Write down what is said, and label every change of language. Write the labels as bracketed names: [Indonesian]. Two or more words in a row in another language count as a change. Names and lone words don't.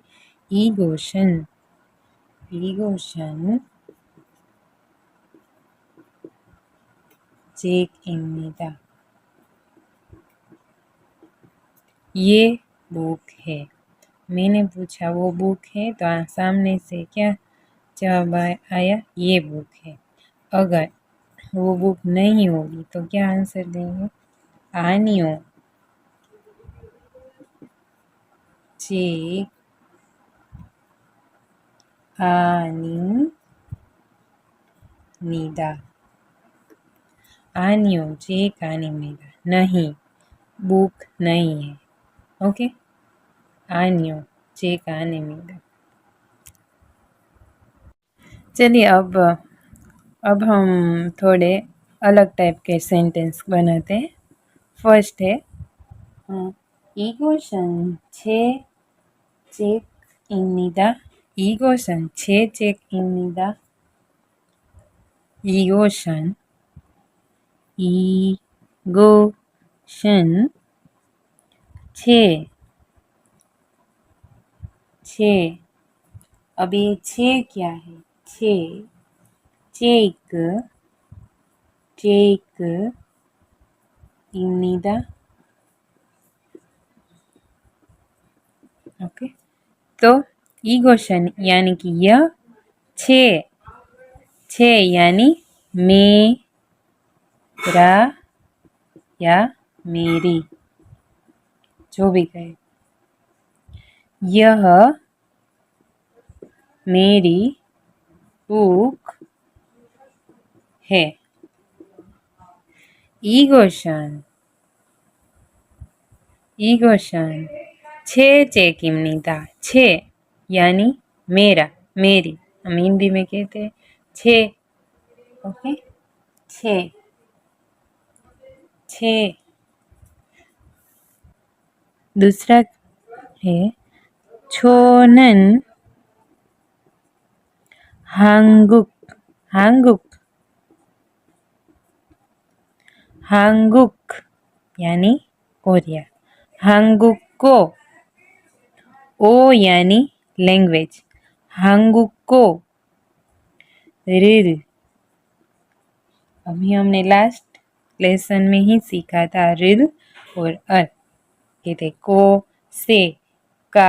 [Korean] 이것은, 이것은 책입니다, [Hindi] ये बुक है। मैंने पूछा वो बुक है, तो सामने से क्या जवाब आया? ये बुक है। अगर वो बुक नहीं होगी तो क्या आंसर देंगे? [Korean] आनियो, 책 아닙니다. 아니요, 책 아닙니다. [Hindi] नहीं, बुक नहीं है. [Korean] ओके, आनियो 책 아닙니다. [Hindi] चलिए अब हम थोड़े अलग टाइप के सेंटेंस बनाते हैं. फर्स्ट है [Korean] 이곳은 제 책입니다. 이곳은 제 책입니다. 이곳은 제 [Hindi] अब ये छे क्या है? [Korean] 책입니다. [Hindi] ओके, तो 이것은 यानी कि यह, छे यानी मेरा या मेरी, जो भी कहे. यह मेरी बुक है. [Korean] 이것은 제 책입니다. [Hindi] छे यानी मेरा, मेरी. हम हिंदी में कहते हैं छे. ओके, छे. दूसरा है [Korean] 저는 한국 [Hindi] यानी कोरिया. 한국 को, ओ यानी लैंग्वेज. [Korean] 한국 को 를, [Hindi] अभी हमने लास्ट लेसन में ही सीखा था ऋल और कहते को, से, का.